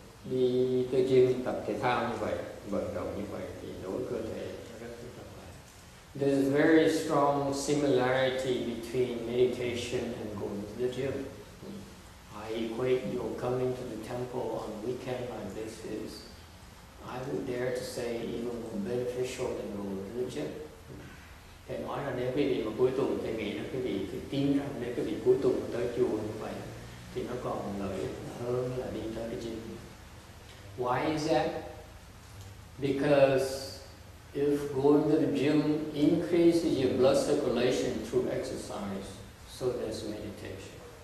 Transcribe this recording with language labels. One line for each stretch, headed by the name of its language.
Vietnamese: Đi tới gym tập thể thao như vậy, vận động như vậy thì đối với cơ thể rất là khỏe.
English: There's a very strong similarity between meditation and going to the gym. I equate your coming to the temple on a weekend like this is, I would dare to say, even more beneficial than going to the gym.
Vietnamese: Thầy nói là nếu quý vị mà cuối tuần, thầy nghĩ là quý vị phải tin rằng nếu quý vị cuối tuần tới chùa như vậy thì nó còn lợi ích hơn là đi tới cái gym.
English: Why is that? Because if going to the gym increases your blood circulation through exercise, so does meditation.